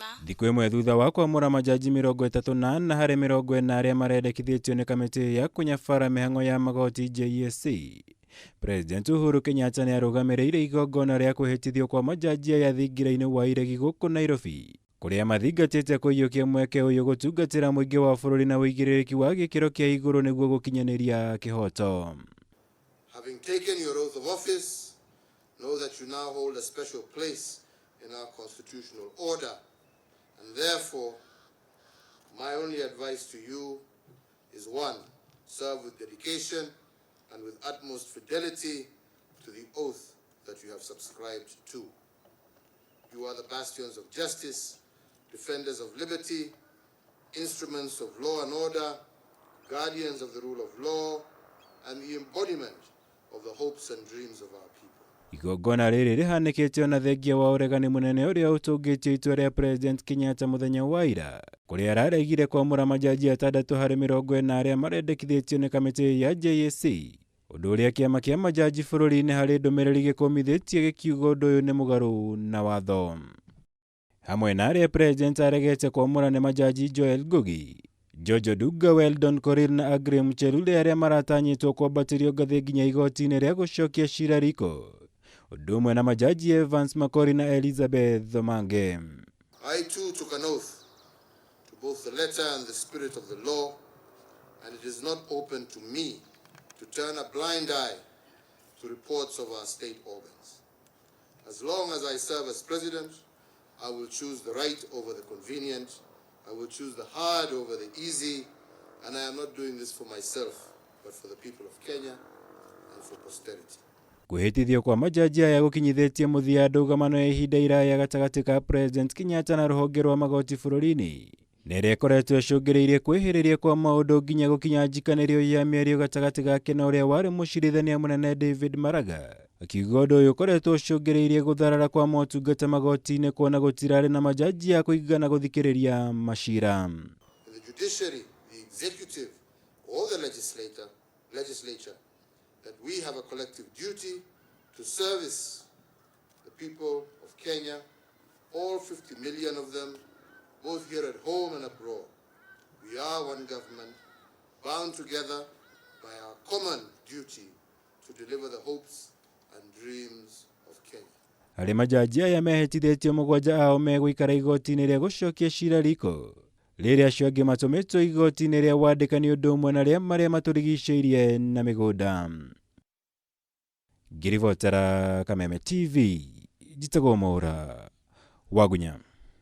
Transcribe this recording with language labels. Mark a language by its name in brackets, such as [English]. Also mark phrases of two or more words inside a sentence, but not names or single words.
[Kikuyu] Thikũ ĩmwe thutha wa kwamura majaji 34 harĩ 40 arĩa marendekithitio nĩ kamiti ya kunyabara mihang'o ya magoti JSC, President Uhuru Kenyatta nĩ arũgamĩrĩire igongona rĩa kwihitithio kwa majaji aya thingira-inĩ wa iregi gũkũ Nairobi, kũrĩa mathingatĩte kũiyũkia mweke ũyũ gũtungatĩra mũingĩ wa bũrũri na ũigĩrĩrĩki wa gĩkĩro kĩa igũrũ nĩguo gũkinyaniria kĩhoto. [English] Having taken your oath of office, know that you now hold a special place in our constitutional order, and therefore my only advice to you is one, serve with dedication and with utmost fidelity to the oath that you have subscribed to. You are the bastions of justice, defenders of liberty, instruments of law and order, guardians of the rule of law, and the embodiment of the hopes and dreams of our people. [Kikuyu] Igongona rĩrĩ rĩhanĩkĩte ona thengia wa ũregani mũnene ũrĩa ũtũngĩtio itua rĩa President Kenyatta mũthenya wa ira, kũrĩa araregire kwamura majaji 6 harĩ 40 arĩa marendekithitio nĩ kamiti ya JSC, ũndũ ũrĩa kĩama kĩa majaji bũrũri-inĩ harĩ ndũmĩrĩri gĩkũmithĩtie gĩkiuga ũndũ ũyũ nĩ mũgarũ na watho. Hamwe na arĩa President aregete kwamura nĩ majaji Joel Ngugi, Jojo Duga, Weldon Korir na Aggrey Muchelule arĩa maratanyĩtwo kwambatĩrio ngathĩ nginya igoti-inĩ rĩa gũcokia cira riko, ũndũ ũmwe na majaji Evans Makori na Elizabeth Mange. [English] I too took an oath to both the letter and the spirit of the law, and it is not open to me to turn a blind eye to reports of our state organs. As long as I serve as president, I will choose the right over the convenient, I will choose the hard over the easy, and I am not doing this for myself, but for the people of Kenya and for posterity. [Kikuyu] Kwihitithio kwa majaji aya gũkinyithĩtie mũthia ndũgamano ya ihinda iraya gatagatĩ ka President Kenyatta na ruhonge rwa magoti bũrũri-inĩ, na ĩrĩa ĩkoretwo ĩcũngĩrĩirie kwĩhĩrĩria kwa maũndũ nginya gũkinya njikanĩrio ya mĩario gatagatĩ gake na ũrĩa warĩ mũcirithania mũnene David Maraga, akiuga ũndũ ũyũ ũkoretwo ũcũngĩrĩirie gũtharara kwa motungata magoti-inĩ kuona gũtirarĩ na majaji ya kũigana gũthikĩrĩria macira. [English] The judiciary, the executive, or the legislature, that we have a collective duty to service the people of Kenya, all 50 million of them, both here at home and abroad. We are one government, bound together by our common duty to deliver the hopes and dreams of Kenya. [Kikuyu] Harĩ majaji aya mehĩtithĩtio 7 ao megũikara igoti-inĩ rĩa gũcokia cira riko, rĩrĩa acio angĩ matũmĩtwo igoti-inĩ rĩa wandĩkani ũndũ ũmwe na marĩa matũrigicĩirie na mĩgũnda. Ngirivotera Kameme TV, njitagwo Mwaura Wagunya.